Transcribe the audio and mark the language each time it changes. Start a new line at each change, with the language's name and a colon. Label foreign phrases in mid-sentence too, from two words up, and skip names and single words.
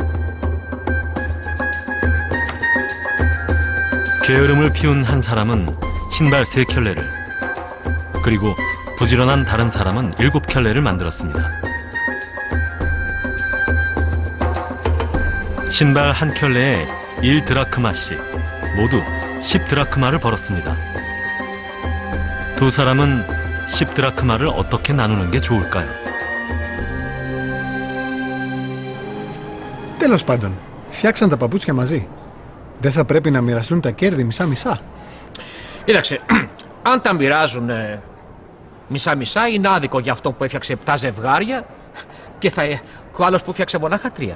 Korean: 게으름을 피운 한 사람은 신발 3켤레를, 그리고 부지런한 다른 사람은 7켤레를 만들었습니다. 신발 한 켤레에 1드라크마씩, 모두 10드라크마를 벌었습니다. 두 사람은 10드라크마를 어떻게 나누는 게 좋을까요?
Greek: Τέλος πάντων, φτιάξαν τα παπούτσια μαζί. Δεν θα πρέπει να μοιραστούν τα κέρδη μισά-μισά? Κοίταξε, αν τα μοιράζουν μισά-μισά, είναι άδικο για αυτό που έφτιαξε 7 ζευγάρια και ο άλλος που φτιάξε μονάχα 3.